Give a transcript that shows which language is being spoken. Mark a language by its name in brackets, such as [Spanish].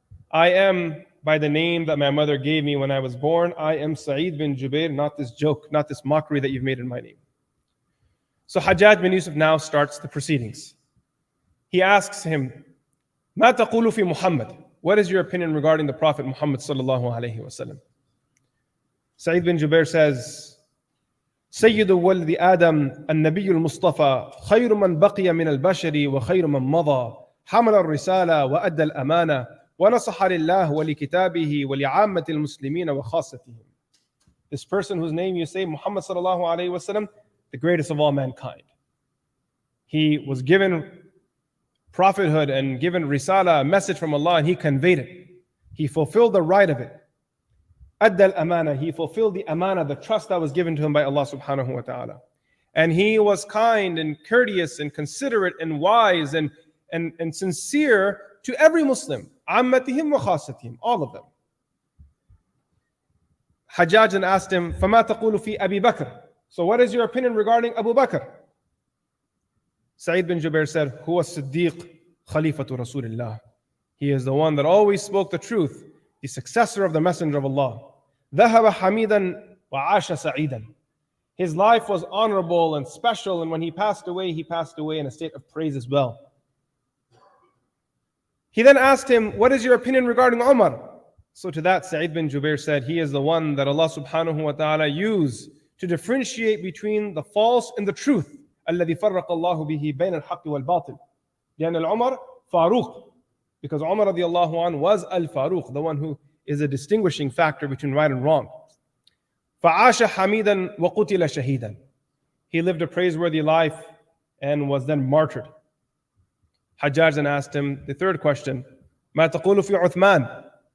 [English] I am by the name that my mother gave me when I was born. I am Sa'id bin Jubair, not this joke, not this mockery that you've made in my name. So Hajjaj bin Yusuf now starts the proceedings. He asks him, [Arabic] Ma taqulu fi Muhammad? [English] What is your opinion regarding the Prophet Muhammad sallallahu alayhi wa sallam? Sa'id bin Jubair says, [Arabic] سيد ولد آدم النبي المصطفى خير من بقي من البشر وخير من مضى حمل الرسالة وأدى الأمانة ونصح لله ولكتابه ولعامة المسلمين وخاصتهم. [English] This person whose name you say, Muhammad sallallahu alayhi wa sallam, the greatest of all mankind. He was given prophethood and given risala, a message from Allah, and he conveyed it. He fulfilled the right of it. [Arabic] Adda al-amana, [English] he fulfilled the amana, the trust that was given to him by Allah subhanahu wa ta'ala. And he was kind and courteous and considerate and wise and sincere to every Muslim. [Arabic] Ammatihim wa khasatihim, [English] all of them. Hajjaj then asked him, [Arabic] فَمَا تَقُولُ فِي أَبِي بَكْرٍ? [English] So what is your opinion regarding Abu Bakr? Sa'id bin Jubair said, [Arabic] هُوَ الصِّدِّيقُ خَلِيفَةُ رَسُولِ اللَّهِ. [English] He is the one that always spoke the truth, the successor of the Messenger of Allah. [Arabic] ذهب حميدا وعاش سعيدا. [English] His life was honorable and special, and when he passed away in a state of praise as well. He then asked him, what is your opinion regarding Umar? So to that, Sa'id bin Jubair said, he is the one that Allah subhanahu wa ta'ala used to differentiate between the false and the truth. [Arabic] الذي فرق الله به بين الحق والباطل. لأن العمر فاروق. [English] Because Umar radiallahu anhu was al-Faruq, the one who is a distinguishing factor between right and wrong. [Arabic] فَعَاشَ حَمِيدًا وَقُتِلَ شَهِيدًا. [English] He lived a praiseworthy life and was then martyred. Hajjaj then asked him the third question, [Arabic] مَا تَقُولُ فِي عُثْمَانَ?